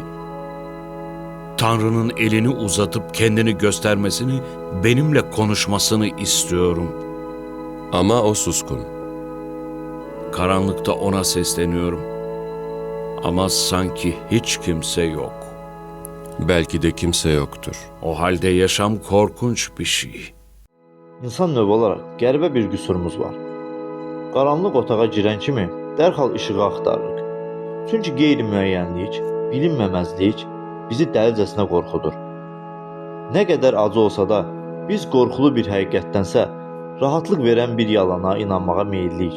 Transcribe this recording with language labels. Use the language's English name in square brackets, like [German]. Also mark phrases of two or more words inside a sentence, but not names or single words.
[Turkish] Tanrı'nın elini uzatıp kendini göstermesini, benimle konuşmasını istiyorum. Ama o suskun. Karanlıkta ona sesleniyorum. Ama sanki hiç kimse yok. Belki de kimse yoktur. O halde yaşam korkunç bir şey. [Azerbaijani] İnsan növü olaraq qəribə bir qüsurumuz var. Qaranlıq otağa girən kimi dərhal işığı axtarırıq. Çünki qeyri-müəyyənlik, bilinməməzlik bizi dəlicəsinə qorxudur. Nə qədər acı olsa da, biz qorxulu bir həqiqətdənsə rahatlıq verən bir yalana inanmağa meyilliyik.